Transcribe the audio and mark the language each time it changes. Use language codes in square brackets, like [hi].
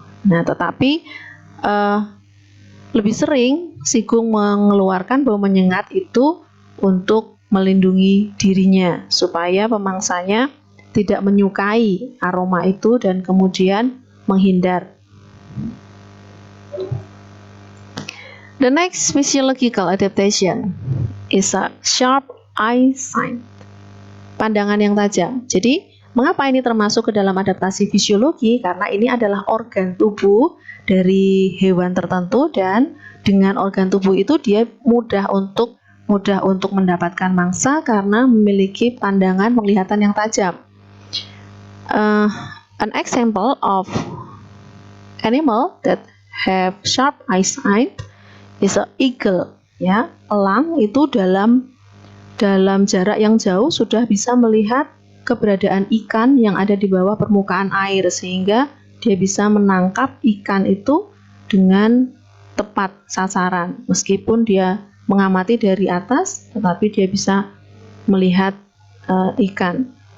[id] Nah, tetapi lebih sering sigung mengeluarkan bau menyengat itu untuk melindungi dirinya supaya pemangsanya tidak menyukai aroma itu dan kemudian menghindar. [en] The next physiological adaptation is a sharp eyesight. [id] Pandangan yang tajam. Jadi, mengapa ini termasuk ke dalam adaptasi fisiologi? Karena ini adalah organ tubuh dari hewan tertentu dan dengan organ tubuh itu dia mudah untuk mendapatkan mangsa karena memiliki pandangan penglihatan yang tajam. [en] An example of animal that have sharp eyesight is a eagle. [id] Ya, elang itu dalam jarak yang jauh sudah bisa melihat keberadaan ikan yang ada di bawah permukaan air sehingga dia bisa menangkap ikan itu dengan tepat sasaran. Meskipun dia mengamati dari atas, tetapi dia bisa melihat ikan.